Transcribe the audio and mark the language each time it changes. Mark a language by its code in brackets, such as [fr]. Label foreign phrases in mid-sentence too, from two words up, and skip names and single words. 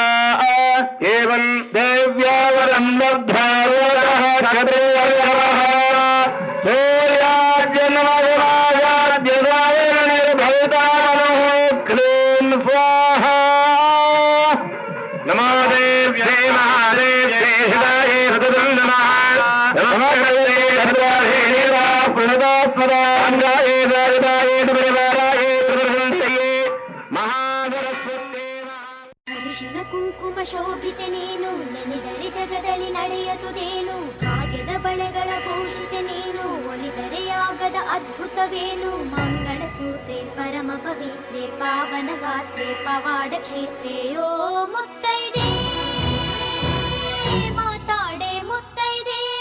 [sa] एवं देव्या वरं लब्ध्वा क्षत्रियर्षभः सूर्याज्जन्मसमासाद्य सावर्णिर्भविता मनः क्लीं स्वाहा. नमो देव्यै महादेव्यै हितायै सततं नमः. नमः प्रणतास्मदाङ्गायै दारिदायै परिवारायै प्रसन्नये महासरस्वत्यै. [kn] ಅರಿಶಿನ ಕುಂಕುಮ ಶೋಭಿತೆ ನೀನು ನೆನೆದರೆ ಜಗದಲ್ಲಿ ನಡೆಯತುದೇನು. ಭಾಗ್ಯದ ಬಳೆಗಳ ಭೂಷಿತೆ ನೀನು ಒಲಿದರೆ ಆಗದ ಅದ್ಭುತವೇನು. ಮಂಗಳ ಸೂತ್ರೆ ಪರಮ ಪವಿತ್ರೆ ಪಾವನ ಗಾತ್ರೆ ಪವಾಡ ಕ್ಷೇತ್ರೆ ಓ ಮುತ್ತೈದೆ ಮಾತಾಡೆ ಮುತ್ತೈದೆ.